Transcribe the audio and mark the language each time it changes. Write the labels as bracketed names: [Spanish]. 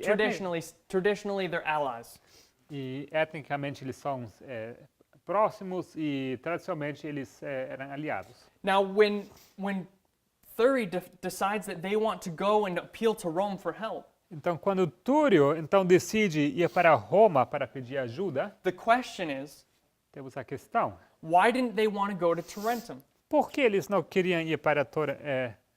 [English] Traditionally, they're allies. [Portuguese] e etnicamente eles são próximos e tradicionalmente eles eram aliados. [English] Now, when Thurii decides that they want to go and appeal to Rome for help, [Portuguese] Então quando Túrio decide ir para Roma para pedir ajuda, [English] the question is, [Portuguese] temos a questão: [English] why didn't they want to go to Tarentum? [Portuguese] por que eles não queriam ir para Torento?